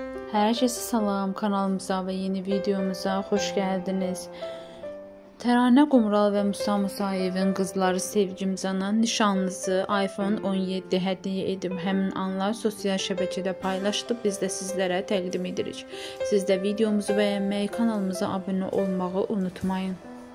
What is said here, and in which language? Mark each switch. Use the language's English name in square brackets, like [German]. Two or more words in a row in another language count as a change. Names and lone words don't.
[Turkish] Herkese salam, kanalımıza ve yeni videomuza hoş geldiniz. [Azerbaijani] Təranə Qumral ve Musa Musayevin qızları Sevgim Canan nişanlısı iPhone 17 hədiyyə edib həmin anlar sosial şəbəkədə paylaşdı. Biz də sizlərə təqdim edirik. Siz də videomuzu bəyənməyi, kanalımıza abunə olmağı unutmayın.